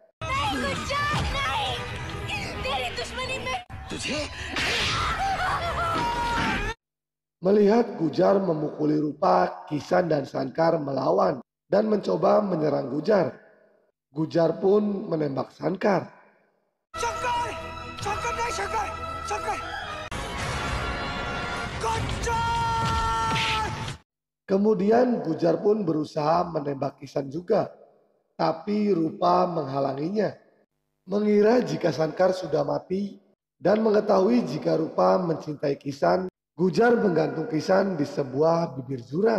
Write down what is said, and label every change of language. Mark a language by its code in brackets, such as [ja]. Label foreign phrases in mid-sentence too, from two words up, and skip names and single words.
[id] Melihat Gujar memukuli Rupa, Kisan dan Sankar melawan dan mencoba menyerang Gujar. Gujar pun menembak Sankar. [hi] शंकर शंकर नहीं शंकर शंकर गुज्जर [id] Kemudian Gujar pun berusaha menembak Kisan juga, tapi Rupa menghalanginya. Mengira jika Sankar sudah mati dan mengetahui jika Rupa mencintai Kisan, Gujar menggantung Kisan di sebuah bibir jurang.